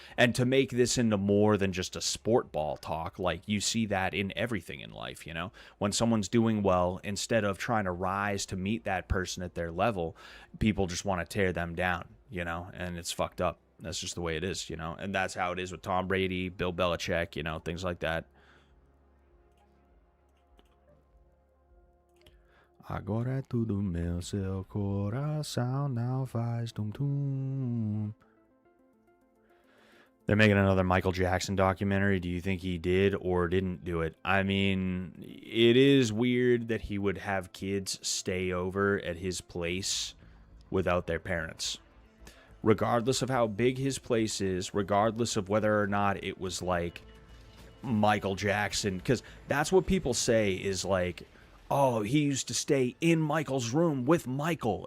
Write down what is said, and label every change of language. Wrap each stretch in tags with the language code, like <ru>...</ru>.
<en>And to make this into more than just a sport ball talk, like you see that in everything in life, you know. When someone's doing well, instead of trying to rise to meet that person at their level, people just want to tear them down, you know, and it's fucked up. That's just the way it is, you know, and that's how it is with Tom Brady, Bill Belichick, you know, things like that.</en> <pt>Agora tudo meu seu coração não faz tum-tum.</pt> <en>They're making another Michael Jackson documentary. Do you think he did or didn't do it? I mean, it is weird that he would have kids stay over at his place without their parents. Regardless of how big his place is, regardless of whether or not it was like Michael Jackson, because that's what people say is like, oh, he used to stay in Michael's room with Michael.</en>